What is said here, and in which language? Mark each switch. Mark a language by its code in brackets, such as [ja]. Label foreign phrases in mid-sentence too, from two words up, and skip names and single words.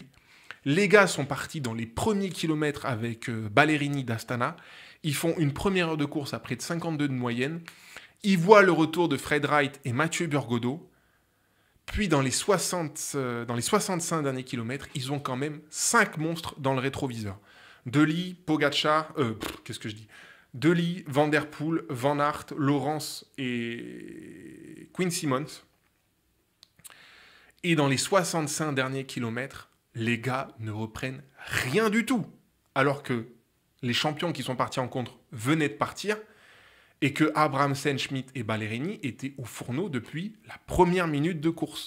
[fr] Les gars sont partis dans les premiers kilomètres avec Ballerini d'Astana. Ils font une première heure de course à près de 52 de moyenne. Ils voient le retour de Fred Wright et Mathieu Burgodeau. Puis dans les 65 derniers kilomètres, ils ont quand même 5 monstres dans le rétroviseur. Dely, Pogačar, Dely, Van Der Poel, Van Aert, Laurens et Quinn Simmons. Et dans les 65 derniers kilomètres, les gars ne reprennent rien du tout. Alors que les champions qui sont partis en contre venaient de partir et que Abrahamsen, Schmid et Ballerini étaient au fourneau depuis la première minute de course.